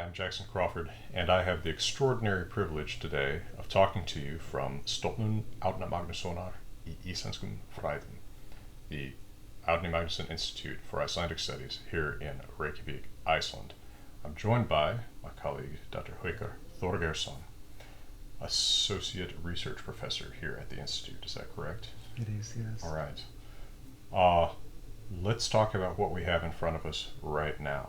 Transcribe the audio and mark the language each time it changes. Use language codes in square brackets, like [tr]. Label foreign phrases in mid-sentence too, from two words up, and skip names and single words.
[en] Jackson Crawford, and I have the extraordinary privilege today of talking to you from Stofnun Árni Magnússonar í Íslenskum fræðum, the Árni Magnússon Institute for Icelandic Studies here in Reykjavik, Iceland. I'm joined by my colleague, Dr. Haukur Þorgeirsson, Associate Research Professor here at the Institute. Is that correct? It is, yes. All right. Let's talk about what we have in front of us right now.